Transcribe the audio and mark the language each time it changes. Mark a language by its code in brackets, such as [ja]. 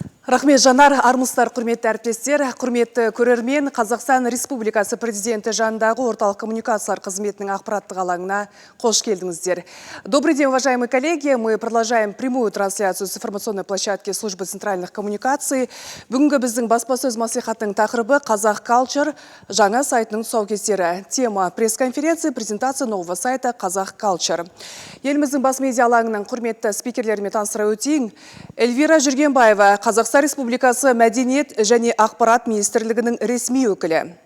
[kk] Рахмет Жанар, армысыздар, құрметті әріптестер, құрметті көрермен, Қазақстан Республикасы президенті жанындағы орталық коммуникациялар қызметінің ақпараттық алаңына қош келдіңіздер. [ru] Добрый день, уважаемые коллеги. Мы продолжаем прямую трансляцию с информационной площадки службы центральных коммуникаций. [kk] Бүгінгі біздің баспасөз мәслихатының тақырыбы Казах Culture жаңа сайтының тұсаукесері. [ru] Тема пресс-конференции, презентация нового сайта Казах Culture. [kk] Еліміздің бас медиа алаңының құрметті спикерлерімен таныстыра өтейін. Эльвира Жүргенбаева, Қазақстан Республикасы мәдениет және ақпарат министрлігінің ресми өкілі.